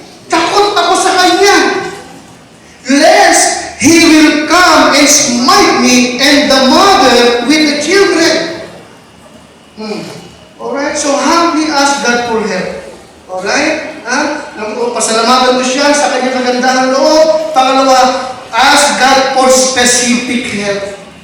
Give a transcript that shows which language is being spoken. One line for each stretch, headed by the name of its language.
Filipino: Takot ako sa kanya.
English: Lest he will come and smite me and the mother with the children. Alright? So humbly ask God for help. Alright?
Filipino: Pasalamatan mo siya sa kanyang kagandahang loob.
English: Pangalawa, ask God for specific help.